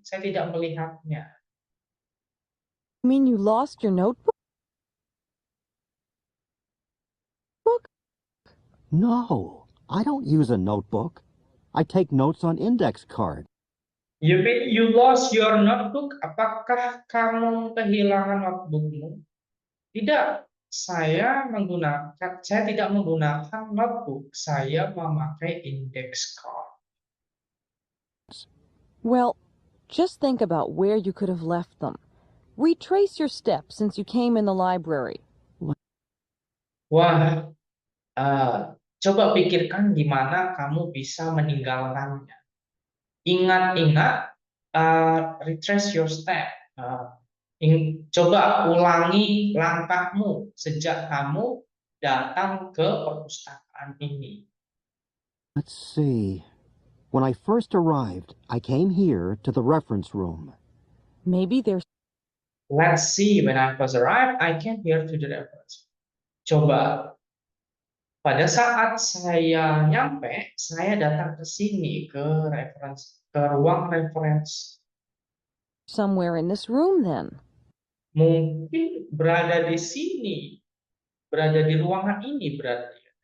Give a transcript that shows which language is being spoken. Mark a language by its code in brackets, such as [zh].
[id] Saya tidak melihatnya. [en] You mean you lost your notebook? No, I don't use a notebook. I take notes on index card. You mean you lost your notebook? [id] Apakah kamu kehilangan notebookmu? Tidak. Saya tidak menggunakan notebook. Saya memakai index card. [en] Well, just think about where you could have left them. Retrace your steps since you came in the library. [id] Wah, coba pikirkan di mana kamu bisa meninggalkannya. Ingat-ingat, [en] retrace your step. [id] Coba ulangi langkahmu sejak kamu datang ke perpustakaan ini. [en] Let's see. When I first arrived, I came here to the reference room. Maybe there's... Let's see. When I first arrived, I came here to the reference. [id] Coba. Pada saat saya nyampe, saya datang ke sini ke ruang referensi. [en] somewhere in this room then. [id] Mungkin berada di sini, berada di ruangan ini berarti.